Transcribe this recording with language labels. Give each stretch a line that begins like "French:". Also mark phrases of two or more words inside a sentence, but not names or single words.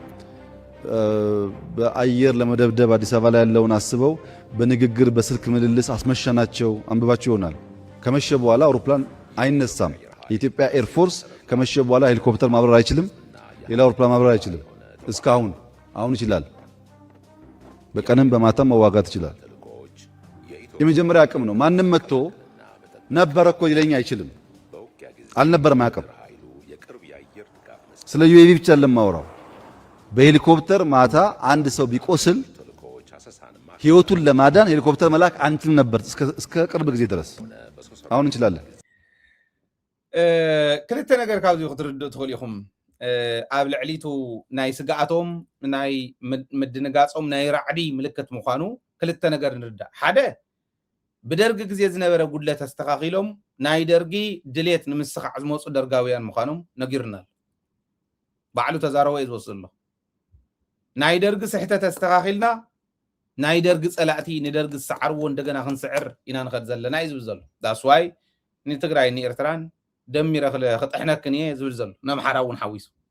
Amharic: በአየር ለመደብደብ አዲስ አበባ ላይ ያለውን አስበው በንግግር በስልክ ምልልስ አስመሻናቸው አንብባቸው ይሆናል ከመሸ በኋላ አውሮፕላን አይነሳም የኢትዮጵያ ኤር ፎርስ ከመሸ በኋላ ሄሊኮፕተር ማብረር አይችልም ሌላ አውሮፕላን ማብረር አይችልም እስካሁን አሁን ይችላል በቀንም በማታም መዋጋት ይችላል የመጀመሪያ አቅም ነው ማንንም መጥቶ ነበር እኮ ሊለኝ አይችልም አልነበረም አቅም ስለ ዩኤቪ ብቻ ለማወራው በሄሊኮፕተር ማታ አንድ ሰው ቢቆስል ህይወቱን ለማዳን ሄሊኮፕተር መላክ አንችልም ነበር እስከ ቅርብ ጊዜ ድረስ አሁን እንችላለን
Tigrinya: ክልተ ነገር ካብዚ ክትርድኡ ትኽእሉ ኢኹም ኣብ ልዕሊቱ ናይ ስጋኣቶም ናይ ምድንጋፆም ናይ ራዕዲ ምልክት ምዃኑ ክልተ ነገር ንርዳእ ሓደ ብደርጊ ግዜ ዝነበረ ጉድለት ተስተኻኺሎም ናይ ደርጊ ድሌት ንምስኻዕ ዝመፁ ደርጋውያን ምዃኖም ነጊሩናል ባዕሉ ተዛረቦ እዩ ዝወስድ ኣሎ ናይ ደርጊ ስሕተት ተስተኻኺልና ናይ ደርጊ ፀላእቲ ንደርጊ ዝሰዓርዎ እንደገና ክንስዕር ኢና ንኸድ ዘለና እዩ ዝብል ዘሎ ዳስ ዋይ ንትግራይ ንኤርትራን ደሚረ ክጥሕነክን እየ ዝብል ዘሎ ነምሓራ እውን ሓዊሱ